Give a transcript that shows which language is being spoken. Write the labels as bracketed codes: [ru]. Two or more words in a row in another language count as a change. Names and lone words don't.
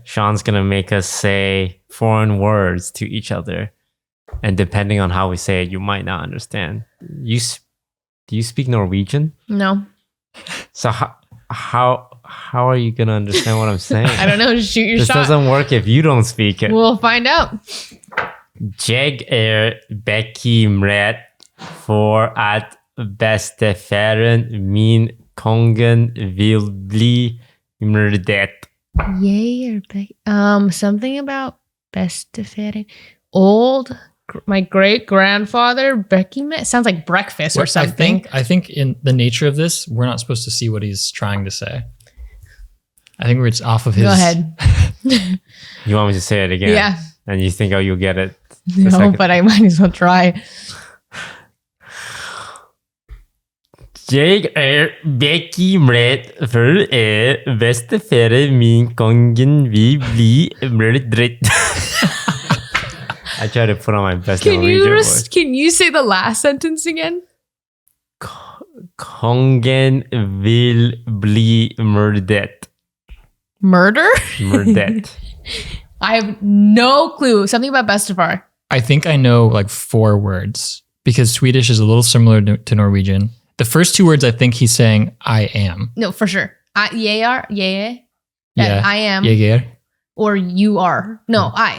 [en] Sean's going to make us say foreign words to each other. And depending on how we say it, you might not understand. Do you speak Norwegian? No, So how are you going to understand what I'm saying? I don't know. Just shoot your This shot. doesn't work if you don't speak it. We'll find out. [no] Jeg bekymret for at bestefaren min kongen vil bli myrdet. [en] Yay or Becky? Something about bestefaren. My great grandfather Becky met. Sounds like breakfast or something. I think in the nature of this, we're not supposed to see what he's trying to say. I think we're just off of his. Go ahead. You want me to say it again? Yeah. And you think, oh, you'll get it? the No, second- but I might as well try. [no] Jeg bekymret for bestefaren min kongen vil bli myrdet. [en] I try to put on my best Norwegian voice. Can you say the last sentence again? [no] Kongen vil bli myrdet. [en] Murder? Myrdet. I have no clue. Something about Bestefar. I think I know like 4 words because Swedish is a little similar to Norwegian. The first 2 words I think he's saying I am. No, for sure. Yeah. Yeah. I am. Jäger. Or you are. No, I.